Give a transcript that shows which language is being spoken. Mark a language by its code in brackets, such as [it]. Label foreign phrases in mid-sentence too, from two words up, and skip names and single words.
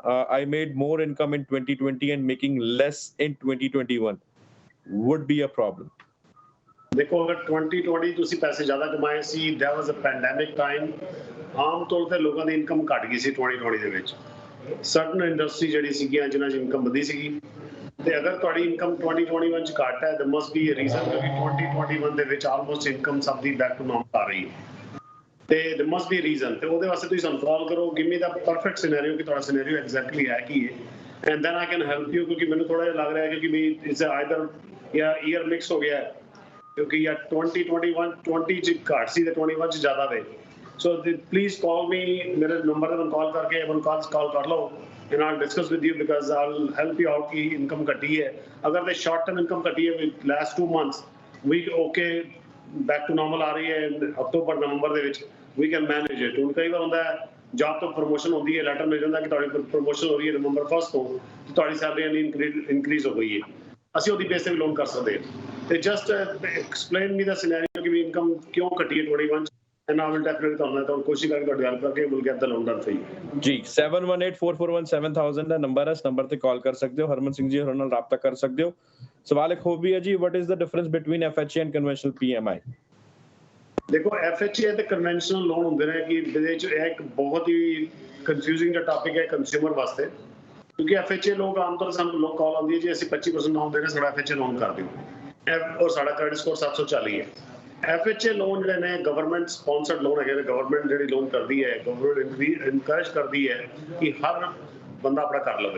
[en] I made more income in 2020 and making less in 2021 would be a problem. [pa] ਦੇਖੋ, ਅਗਰ 2020 ਤੁਸੀਂ ਪੈਸੇ ਜ਼ਿਆਦਾ ਕਮਾਏ ਸੀ, [en] that was a pandemic time. [pa] ਆਮ ਤੌਰ ਤੇ ਲੋਕਾਂ ਦੀ ਇਨਕਮ ਘਟ ਗਈ ਸੀ 2020 ਦੇ ਵਿੱਚ। [en] certain industry [pa] ਜਿਹੜੀ ਸੀਗੀਆਂ ਜਿਨ੍ਹਾਂ 'ਚ ਇਨਕਮ ਵਧੀ ਸੀਗੀ, ਤੇ ਅਗਰ ਤੁਹਾਡੀ ਇਨਕਮ 2021 'ਚ ਘੱਟ ਹੈ, [en] there must be a reason, [pa] ਕਿਉਂਕਿ 2021 ਦੇ ਵਿੱਚ ਆਲਮੋਸਟ ਇਨਕਮ ਸਭ ਦੀ [en] back to normal [pa] ਆ ਰਹੀ ਹੈ, ਤੇ [en] there must be a reason। [pa] ਤੇ ਉਹਦੇ ਵਾਸਤੇ ਤੁਸੀਂ ਸਾਨੂੰ ਕਾਲ ਕਰੋ, [en] give me the perfect scenario [pa] ਕਿ ਤੁਹਾਡਾ ਸਿਨੈਰੀਓ ਐਗਜ਼ੈਕਟਲੀ ਹੈ ਕੀ ਹੈ, [en] and then I can help you. [pa] ਕਿਉਂਕਿ ਮੈਨੂੰ ਥੋੜਾ ਜਿਹਾ ਲੱਗ ਰਿਹਾ ਹੈ ਕਿ ਵੀ [en] it's either [pa] ਜਾਂ ਈਅਰ ਮਿਕਸ ਹੋ ਗਿਆ, ਕਿਉਂਕਿ ਜਾਂ 20 'ਚ ਘੱਟ ਸੀ ਤੇ 21 'ਚ ਜ਼ਿਆਦਾ ਵੇ। [en] so please call me, [pa] ਮੇਰੇ ਨੰਬਰ 'ਤੇ ਕਾਲ ਕਰਕੇ ਕਾਲ ਕਰ ਲਓ [en] and I'll discuss with you because I'll help you out [hi] कि income घटी है। [en] अगर the short term income [hi] घटी है [en] last 2 months we okay back to normal [hi] आ रही है अक्टूबर नवंबर [pa] ਦੇ ਵਿੱਚ [en] we can manage it। [pa] ਹੁਣ ਕਈ ਵਾਰ ਹੁੰਦਾ ਹੈ ਜੌਬ ਤੋਂ ਪ੍ਰਮੋਸ਼ਨ ਹੁੰਦੀ ਹੈ, ਲੈਟਰ ਮਿਲ ਜਾਂਦਾ ਕਿ ਤੁਹਾਡੀ ਪ੍ਰਮੋਸ਼ਨ ਹੋ ਰਹੀ ਹੈ ਨਵੰਬਰ 1 ਤੋਂ, ਤੁਹਾਡੀ [en] salary increase [pa] ਹੋ ਗਈ ਹੈ, ਅਸੀਂ ਉਹਦੀ ਬੇਸ ਤੇ ਵੀ ਲੋਨ ਕਰ ਸਕਦੇ ਹਾਂ। ਤੇ [en] just explain me the scenario [pa] ਕਿ ਵੀ ਇਨਕਮ ਕਿਉਂ ਘਟੀ ਹੈ 21 [en] and I will definitely [pa] ਤੁਹਾਨੂੰ ਕੋਸ਼ਿਸ਼ ਕਰਾਂਗੇ ਤੁਹਾਡੀ ਹੈਲਪ ਕਰਕੇ [en] we'll get the loan done for you। [pa] ਜੀ 7184417000 ਦਾ ਨੰਬਰ ਹੈ, ਇਸ ਨੰਬਰ ਤੇ ਕਾਲ ਕਰ ਸਕਦੇ ਹੋ। ਹਰਮਨ ਸਿੰਘ ਜੀ ਹੋਰਾਂ ਨਾਲ ਰਾਬਤਾ ਕਰ ਸਕਦੇ ਹੋ। ਸਵਾਲ ਇੱਕ ਹੋਰ ਵੀ ਹੈ ਜੀ, [en] what is the difference between FHA and conventional PMI? [pa] ਦੇਖੋ, FHA ਤੇ [en] conventional loan [pa] ਹੁੰਦੇ ਨੇ ਕਿ ਇਹਦੇ ਵਿੱਚ ਇਹ ਇੱਕ ਬਹੁਤ ਹੀ ਕਨਫਿਊਜ਼ਿੰਗ ਦਾ ਟਾਪਿਕ ਹੈ ਕੰਜ਼ਿਊਮਰ ਵਾਸਤੇ, ਕਿਉਂਕਿ FHA ਲੋਕ ਆਮ ਤੌਰ ਤੇ ਸਾਨੂੰ ਲੋਕ ਕਾਲ ਆਉਂਦੀ ਹੈ ਜੀ ਅਸੀਂ 25% ਲੋਨ ਦੇ ਰਹੇ, ਸਾਡਾ FHA ਲੋਨ ਕਰ ਦਿਓ, ਔਰ ਸਾਡਾ [en] credit score [pa] 740 ਹੈ। FHA ਲੋਨ ਜਿਹੜੇ ਨੇ [en] government sponsored loan [pa] ਹੈਗੇ ਨੇ, ਗਵਰਨਮੈਂਟ ਜਿਹੜੀ ਲੋਨ ਕਰਦੀ ਹੈ, ਗਵਰਨਮੈਂਟ ਇਨਕਰੇਜ ਕਰਦੀ ਹੈ ਕਿ ਹਰ ਬੰਦਾ ਆਪਣਾ ਕਰ ਲਵੇ।